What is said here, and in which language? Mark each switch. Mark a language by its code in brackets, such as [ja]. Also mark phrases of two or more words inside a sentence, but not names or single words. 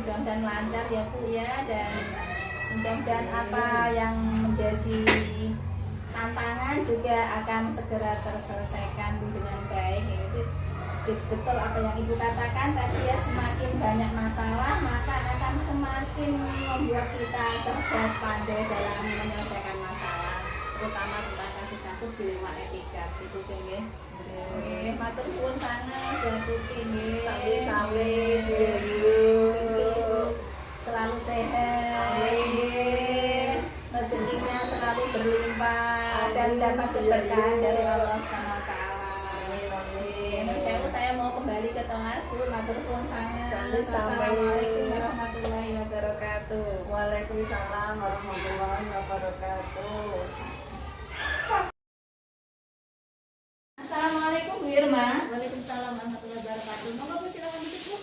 [id] Mudah-mudahan lancar ya Bu ya, dan mudah-mudahan apa yang menjadi tantangan juga akan segera terselesaikan dengan baik. Itu betul apa yang ibu katakan tadi ya, semakin banyak masalah maka akan semakin membuat kita cerdas pandai dalam menyelesaikan masalah, terutama tentang kasus-kasus dilema etika itu nggih. [jv] Matur suwun [id] sangat buat Tuti nggih. [jv] Sami-sami [id] selalu sehat, rezekinya selalu berlimpah dan dapat keberkahan dari Allah SWT. Saya mau kembali ke kelas Bu, [jv] matur suwun [id] sangat. [ar] السلام عليكم ورحمة الله وبركاته. وعليكم السلام ورحمة الله وبركاته. [id] Assalamualaikum Bu Irma. [ar] وعليكم السلام ورحمة الله وبركاته. [id] Monggo Bu, silakan duduk Bu.